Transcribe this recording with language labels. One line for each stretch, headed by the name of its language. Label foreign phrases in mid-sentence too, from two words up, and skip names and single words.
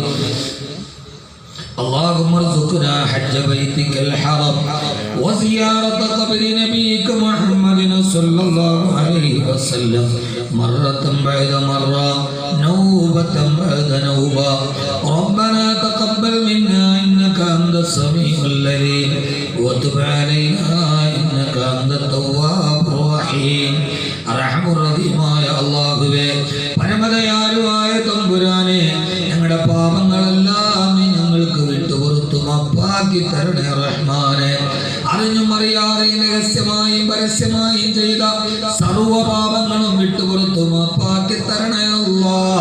Arabic: اللهم ارزقنا حج بيتك الحرم وزيارة قبر نبيك محمد صلى الله عليه وسلم مرة بعد مرة، نوبة بعد نوبة. ربنا تقبل منا إنك أنت السميع العليم وتب علينا إنك أنت التواب الرحيم.
Malayalam: അർഹമുറഹീമായ അല്ലാഹുവേ, പരമദയാലുവായ തമ്പുരാനെ, ഞങ്ങളുടെ പാപങ്ങളെല്ലാം നീ ഞങ്ങൾക്ക് വിട്ടുപുറത്തു മാപ്പാക്കി തരണേ റഹ്മാനെ. അറിഞ്ഞും അറിയാതെയും രഹസ്യമായും പരസ്യമായും ചെയ്ത സർവ്വ പാപങ്ങളും വിട്ടുപുറത്തു മാപ്പാക്കി തരണേ അല്ലാഹ്.